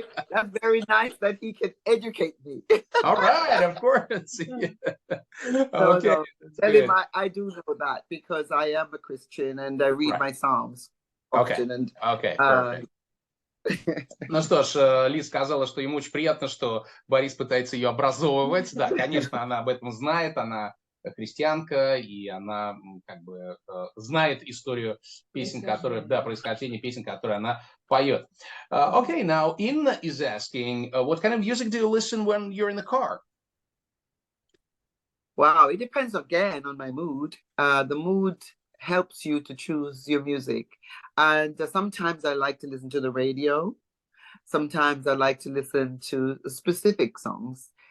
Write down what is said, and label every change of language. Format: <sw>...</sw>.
<en>That's very nice that he can educate me. All right, of course. Yeah. Okay. No. Tell him I do know that because I am a Christian and I read my Psalms often. Okay, perfect.</en> <ru>Ну что ж, Лиз сказала, что ему очень приятно, что Борис пытается ее образовывать. Да, конечно, она об этом знает, она христианка, и она как бы знает историю песен, которые, да, происхождение песен, которые она поет.</ru> <en>Okay, now Inna is asking, what kind of music do you listen when you're in the car? Wow, it depends again on my mood. The mood helps you to choose your music. And sometimes I like to listen to the radio. Sometimes I like to listen to specific songs.</en>